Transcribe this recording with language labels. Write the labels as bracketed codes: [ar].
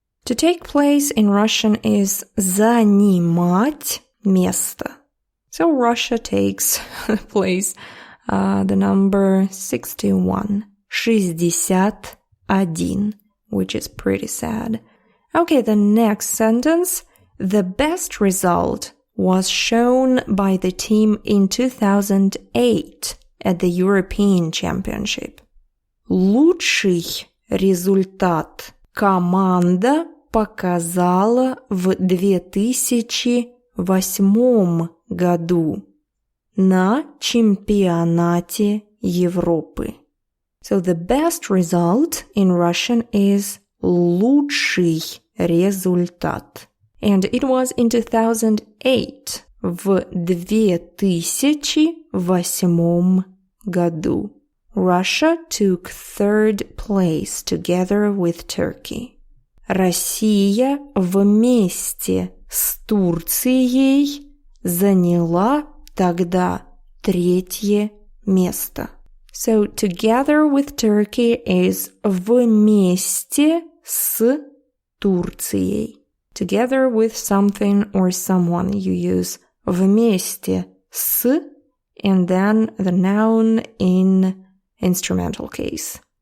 [en] To take place in Russian is [ru] занимать место. [en] So Russia takes place the number 61, 61, which is pretty sad. Okay, the next sentence. The best result was shown by the team in 2008 at the European Championship. [ru] Лучший результат команда показала в 2008 году на чемпионате Европы. [en] So the best result in Russian is [ru] лучший результат. [en] And it was in 2008, [ru] в 2008 году. [en] Russia took third place together with Turkey. [ru] Россия вместе с Турцией заняла тогда третье место. [en] So together with Turkey is [ru] вместе с Турцией. [en] Together with something or someone you use [ru] вместе с [en] and then the noun in instrumental case.